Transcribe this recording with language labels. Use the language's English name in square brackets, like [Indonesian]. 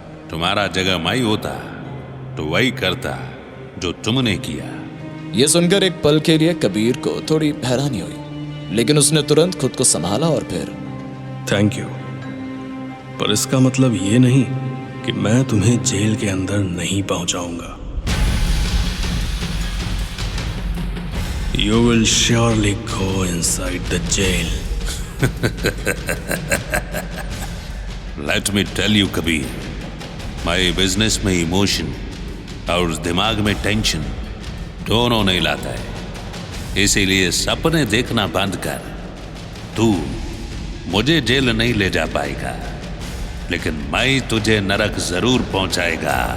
[Hindi] तुम्हारा जगह मैं होता तो वही करता जो तुमने किया। ये सुनकर एक पल के लिए कबीर को थोड़ी हैरानी हुई, लेकिन उसने तुरंत खुद को संभाला और फिर [English] thank you, [Hindi] पर इसका मतलब ये नहीं कि मैं तुम्हें जेल के अंदर नहीं पहुंचाऊंगा। [English] You will surely go inside the jail. Let me tell you, [Hindi] Kabir, मैं बिजनेस में इमोशन और दिमाग में टेंशन दोनों नहीं लाता है। इसीलिए सपने देखना बंद कर। तू मुझे जेल नहीं ले जा पाएगा, लेकिन मैं तुझे नरक जरूर पहुंचाएगा।